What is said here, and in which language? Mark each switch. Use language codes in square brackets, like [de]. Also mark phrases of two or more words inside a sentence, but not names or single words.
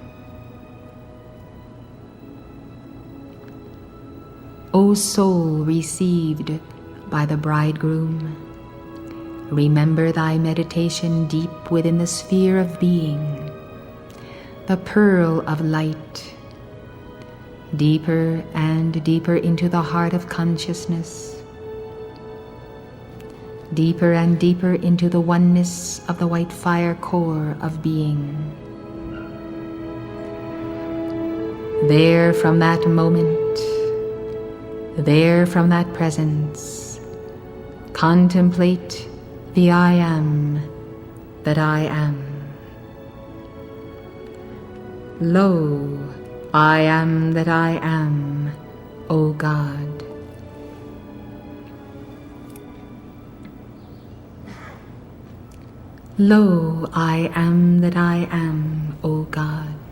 [en] O soul received by the bridegroom, remember thy meditation deep within the sphere of being, the pearl of light, deeper and deeper into the heart of consciousness, deeper and deeper into the oneness of the white fire core of being. There from that moment, there from that presence, contemplate the I am that I am. Lo, I am that I am, O God. Lo, I am that I am, O God.